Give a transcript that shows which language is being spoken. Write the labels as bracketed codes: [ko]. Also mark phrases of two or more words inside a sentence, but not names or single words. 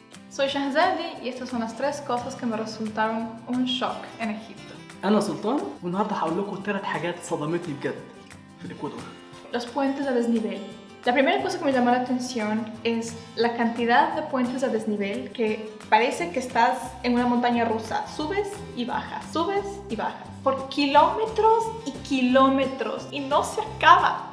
[es] Soy Shahzadi y estas son las 3 cosas que me resultaron un shock en Egipto. [ar] أنا سلطان والنهارده هقول لكم 3 حاجات صدمتني بجد في الإكوادور. [es] Los puentes a desnivel. La primera cosa que me llamó la atención es la cantidad de puentes a desnivel que parece que estás en una montaña rusa. Subes y bajas por kilómetros y kilómetros y no se acaba.